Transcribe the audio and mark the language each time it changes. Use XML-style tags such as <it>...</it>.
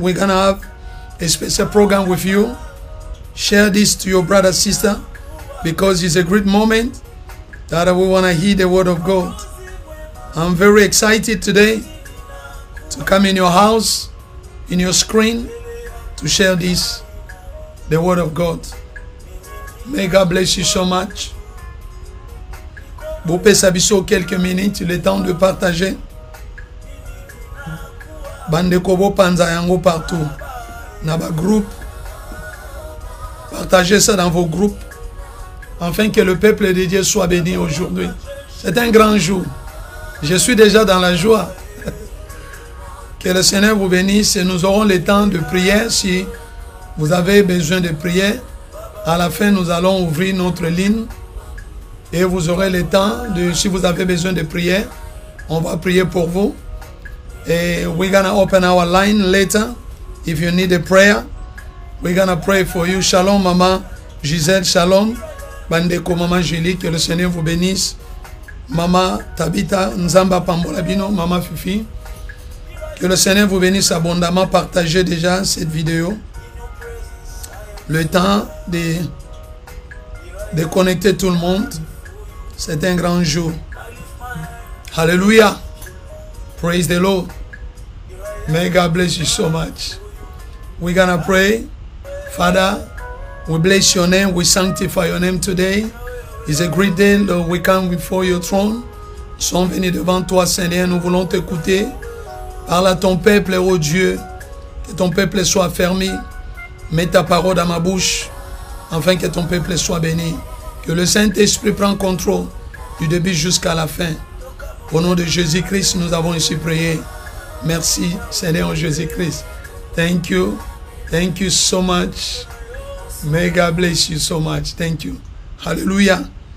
<en>We're gonna have a special program with you. Share this to your brother, sister, because it's a great moment that we want to hear the word of God. I'm very excited today to come in your house, in your screen, to share this, the word of God. May God bless you so much.</en> <fr>Vous pouvez s'abisso quelques minutes, le temps de partager.</fr> <ln>Bandeko bo panza yango partout. Naba groupe.</ln> <fr>Partagez ça dans vos groupes. Afin que le peuple de Dieu soit béni aujourd'hui. C'est un grand jour. Je suis déjà dans la joie. Que le Seigneur vous bénisse et nous aurons le temps de prière. Si vous avez besoin de prière, à la fin nous allons ouvrir notre ligne. Et vous aurez le temps de, si vous avez besoin de prière, on va prier pour vous.</fr> <en>We're gonna open our line later. If you need a prayer, we're gonna pray for you.</en> <fr>Shalom, Maman Gisèle, shalom. Bandeko, Maman Julie, que le Seigneur vous bénisse. Maman Tabita, Nzamba Pambolabino, Maman Fifi. Que le Seigneur vous bénisse abondamment. Partagez déjà cette vidéo. Le temps de connecter tout le monde. C'est un grand jour. Alléluia. Praise the Lord.</fr> <en>May God bless you so much. We're gonna pray. Father, we bless your name. We sanctify your name today. It's a great day, Lord. We come before your throne.</en> <fr>Nous sommes venus devant toi, Seigneur. Nous voulons t'écouter. Parle à ton peuple, oh Dieu. Que ton peuple soit fermé. Mets ta parole dans ma bouche. Afin que ton peuple soit béni. Que le Saint-Esprit prenne contrôle du début jusqu'à la fin. Au nom de Jésus-Christ, nous avons ici prié. Merci, Seigneur Jésus-Christ. Thank you.</fr> <en>Thank you so much. May God bless you so much. Thank you. Hallelujah.</en>